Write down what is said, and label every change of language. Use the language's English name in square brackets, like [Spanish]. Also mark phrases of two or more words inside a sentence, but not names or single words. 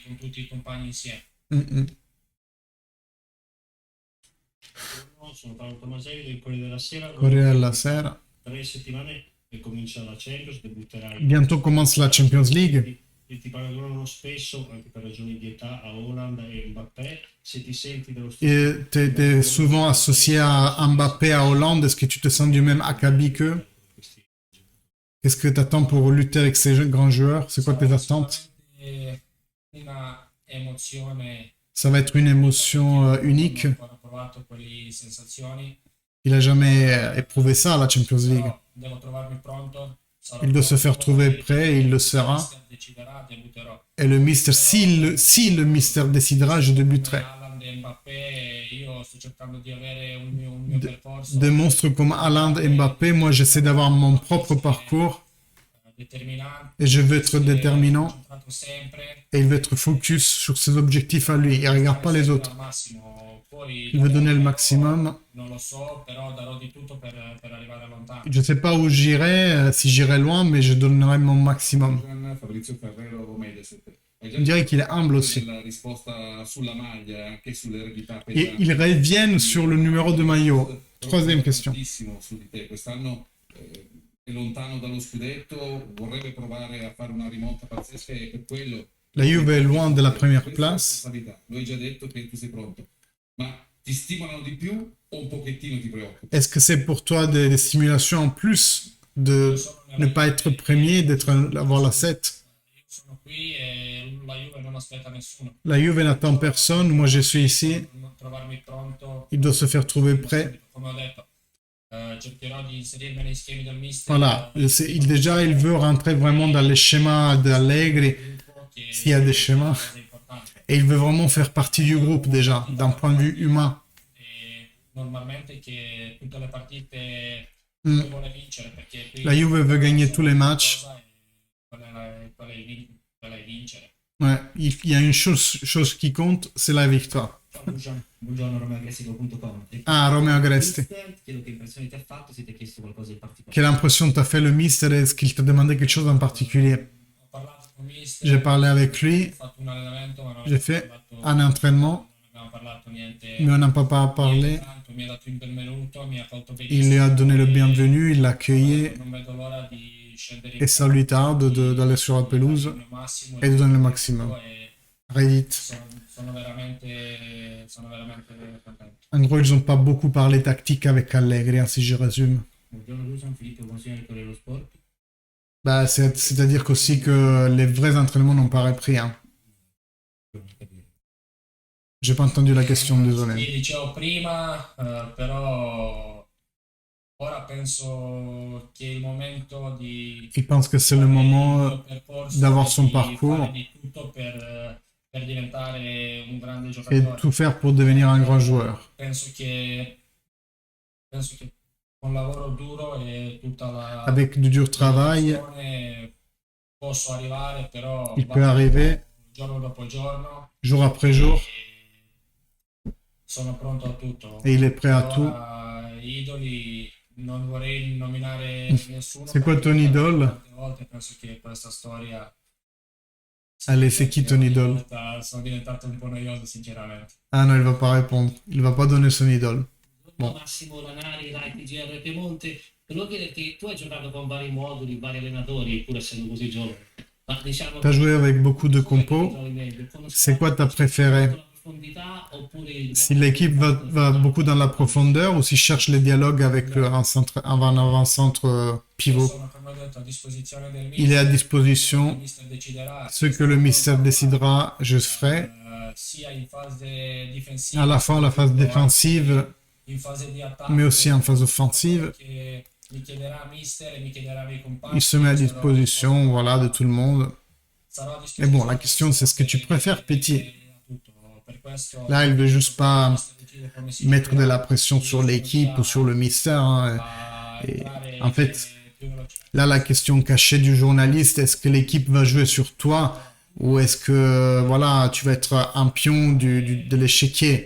[Italian] Con tutti i compagni insieme. Mm, mm. Sono Paolo Tomaselli del Corriere della Sera. Corriere della Sera. 3 settimane e comincia la Champions, debutterai. [French] Bientôt commence la Champions League. [Italian] E ti paragonano spesso, anche per ragioni di età, a Haaland e Mbappé. Se ti senti dello stesso. [French] Et t'es souvent associé à Mbappé, à Hollande. Est-ce que tu te sens du même acabit qu'eux? Qu'est-ce que tu attends pour lutter avec ces grands joueurs? C'est quoi tes attentes? [Italian] Una emozione. [French] Ça va être une émotion unique. [Italian] Non ho ancora provato quelle sensazioni. [French] Il a jamais éprouvé ça à la Champions League. [Italian] Però devo trovarmi pronto. Sarò [French] Il doit se faire [Italian] pronto [French] trouver [Italian] e [French] prêt et il le sera. [Italian] mister deciderà, debutterò. [French] Et le Mister, si le Mister décidera, je débuterai. [Italian] Haaland e Mbappé, io sto cercando di avere un mio percorso [French] Des monstres comme Haaland et Mbappé, moi j'essaie d'avoir mon propre parcours [Italian] determinante. [French] et je veux être déterminant [Italian] Concentrato sempre. [French] et il veut être focus sur ses objectifs à lui. Il regarde pas les autres. [Italian] Al massimo. Poi [French] Il veut donner le maximum. [Italian] non lo so, però darò di tutto per arrivare lontano. [French] Je sais pas où j'irai, si j'irai loin, mais je donnerai mon maximum. [Italian] Fabrizio Ferrero Mediaset. Hai già [French] Je dirais qu'il est humble aussi. [Italian] la risposta sulla maglia, anche sull'eredità [French] Et [Italian] pesante. [French] ils reviennent sur le numéro de maillot. Troisième question. [Italian] Tantissimo su di te. Quest'anno è lontano dallo scudetto, vorrebbe provare a fare una rimonta pazzesca e per quello [French] La Juve est loin de la première [Italian] questa [French] place. [Italian] responsabilità. Lo hai già detto che tu sei pronto, ma ti stimolano di più o un pochettino ti preoccupa? [French] Est-ce que c'est pour toi des stimulations en plus de ne pas être premier, d'avoir la 7? [Italian] Io sono qui e la Juve non aspetta nessuno. [French] La Juve n'attend personne, moi je suis ici. [Italian] Trovarmi pronto. [French] Il doit se faire trouver prêt. [Italian] Come ho detto, cercherò di inserirmi nei schemi del mister. [French] Voilà, déjà il veut rentrer vraiment dans les schémas d'Allegri, s'il y a des schémas. Et il veut vraiment faire partie du groupe déjà, d'un point de vue humain. [Italian] Normalmente che tutte le partite Mm. vuole vincere perché qui [French] La Juve veut gagner tous les matchs. [Italian] quella è vincere. [French] Ouais, il y a une chose qui compte, c'est la victoire. [Italian] Buongiorno, romeoagressivo.com. [French] Ah, Romeo Agresti. [Italian] Ti chiedo che impressione ti ha fatto, se ti ha chiesto qualcosa di particolare. [French] Quelle impression t'a fait le mister? Est-ce qu'il t'a demandé quelque chose en particulier? [Italian] Ho parlato con mister, [French] J'ai parlé avec lui, [Italian] ho fatto un allenamento, ma non [French] j'ai [Italian] abbiamo [French] fait [Italian] parlato, [French] un entraînement, [Italian] non abbiamo parlato niente, [French] mais on n'a pas parlé. [Italian] tanto, mi ha dato il benvenuto, mi ha accolto [French] Il lui a donné le bienvenu, il l'a [Italian] e [French] accueilli [Italian] non vedo l'ora di scendere in [French] et ça lui tarde d'aller sur la pelouse [Italian] il mio massimo, [French] et de donner le maximum. [Italian] e Reddit. sono veramente contento. [French] En gros, ils n'ont pas beaucoup parlé tactique avec Allegri, hein, si je résume. Bah, c'est-à-dire qu'aussi que les vrais entraînements n'ont pas repris. Hein. J'ai pas entendu la question, [Italian] Sì, [French] désolé. [Italian] dicevo prima, però ora penso che è il momento di [French] Il pense que c'est le moment d'avoir son parcours [Italian] fare di tutto per diventare un grande [French] et [Italian] giocatore. [French] tout faire pour devenir un grand joueur. [Italian] Penso che con lavoro duro e tutta la [French] Avec du dur travail, [Italian] dedizione posso arrivare, però [French] il peut arriver [Italian] giorno dopo giorno [French] jour après jour [Italian] e sono pronto a tutto. [French] et il est prêt à tout. [Italian] Ora, idoli, non vorrei nominare nessuno. [French] C'est quoi [Italian] perché [French] ton idole? [Italian] tante volte penso che questa storia. [French] Allez, c'est qui ton idole? [Italian] Sono diventato un po' noioso, sinceramente. [French] Ah non, il va pas répondre. Il va pas donner son idole. Bon. [Italian] Massimo Lanari, Rai TGR Piemonte, volevo chiederti, tu hai giocato con vari moduli, vari allenatori, pur essendo così giovane. Ma diciamo [French] Tu as joué avec beaucoup de compos. C'est quoi ta préférée? Si l'équipe va beaucoup dans la profondeur ou si cherche les dialogues avec un avant-centre pivot? [Italian] Sono, come ho detto, a disposizione del [French] Il est à [Italian] mister. [French] disposition. [Italian] Il mister deciderà. [French] Ce que le mystère décidera, je ferai. [Italian] Sia in fase difensiva, [French] À la fois la phase défensive, [Italian] in fase di attacco, [French] mais aussi en phase offensive. [Italian] che mi chiederà mister e mi chiederà ai miei compagni. [French] Il se met à disposition, voilà, de tout le monde. [Italian] Sarò a [French] Mais bon, la question, c'est ce que tu préfères, Petit. Là, il veut juste pas mettre de la pression sur l'équipe ou sur le mystère. Hein. Et en fait, là, la question cachée du journaliste, est-ce que l'équipe va jouer sur toi ou est-ce que voilà, tu vas être un pion de l'échiquier?